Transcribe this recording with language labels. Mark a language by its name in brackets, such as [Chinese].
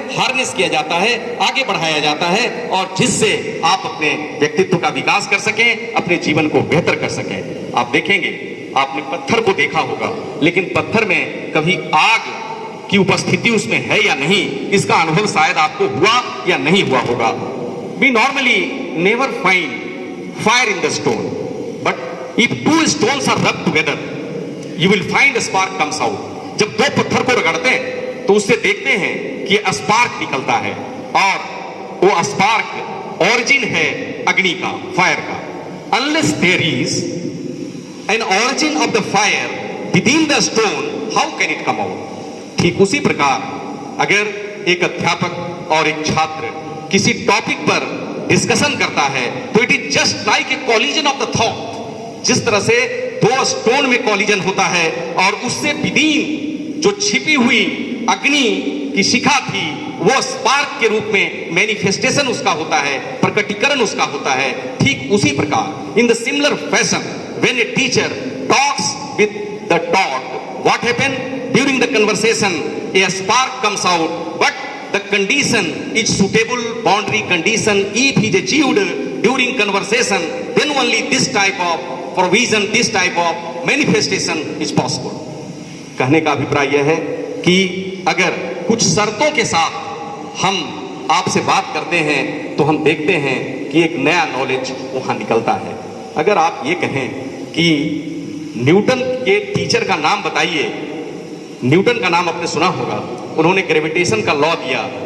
[Hindi] Harness किया जाता है, आगे बढ़ाया जाता है और जिससे आप अपने व्यक्तित्व का विकास कर सकें, अपने जीवन को बेहतर कर सकें। आप देखेंगे, आपने पत्थर को देखा होगा, लेकिन पत्थर में कभी आग की उपस्थिति उसमें है या नहीं, इसका अनुभव शायद आपको हुआ या नहीं हुआ होगा। [English] We normally never find fire in the stone, but if two stones are rubbed together, you will find a spark comes out. [Hindi] जब दो पत्थर को रगड़ते हैं तो उससे देखते हैं कि स्पार्क निकलता है और वो स्पार्क ओरिजिन है अग्नि का, फायर का। [English] Unless there is an origin of the fire within the stone, how can it come out? [Hindi] ठीक उसी प्रकार अगर एक अध्यापक और एक छात्र किसी टॉपिक पर डिस्कशन करता है तो [English] It is just like a collision of the thought. [Hindi] जिस तरह से दो स्टोन में कॉलिजन होता है और उससे विदीन जो छिपी हुई अग्नि की शिखा थी वो स्पार्क के रूप में मैनिफेस्टेशन उसका होता है, प्रकटीकरण उसका होता है। ठीक उसी प्रकार [English] In the similar fashion when a teacher talks with the taught, what happen during the conversation? A spark comes out, but the condition is suitable boundary condition. If he is achieved during conversation, then only this type of provision, this type of manifestation is possible. [Hindi] कहने का अभिप्राय यह है कि अगर कुछ शर्तों के साथ हम आपसे बात करते हैं तो हम देखते हैं कि एक नया नॉलेज वहां निकलता है। अगर आप ये कहें कि न्यूटन के टीचर का नाम बताइए, न्यूटन का नाम आपने सुना होगा, उन्होंने ग्रेविटेशन का लॉ दिया।